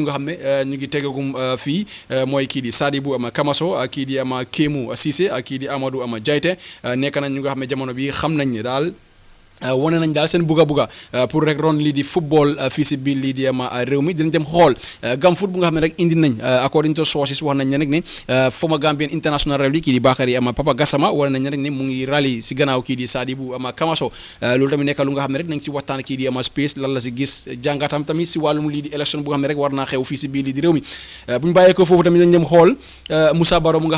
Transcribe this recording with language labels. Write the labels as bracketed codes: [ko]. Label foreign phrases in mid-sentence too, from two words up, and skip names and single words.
[wo] nga xam ne ñu ngi tegagum fii mooy kii di Sadibou ama Kamaso kii di ama Kémou Cissé ak kii di Amadou ama Jaite nekk nañ ñu nga xam ne jamono bi xam nañ ne daal wane nañ daal seen buga pour rek ron lii di football fii si biir lii di ama réew mi dinañ dem xool gam foot bu nga xam ne rek indi nañ [en] according to sources [wo] wax nañ ne rek ne [en] former Gambian international [wo] rally kii di Bakary ama Papa Gassama wane nañ rek ne mu ngi rally si gannaaw kii di Sadibou ama Kamaso loolu tamit nekk lu nga xam ne rek nañ si waxtaan kii di ama Space lan la si gis jàngatam tamit si wàllum lii di élection bu nga xam ne rek war naa xew fii si biir lii di réew mi bu ñu bàyyee ko foofu tamit dañ dem xool Moussa Baro mu nga xam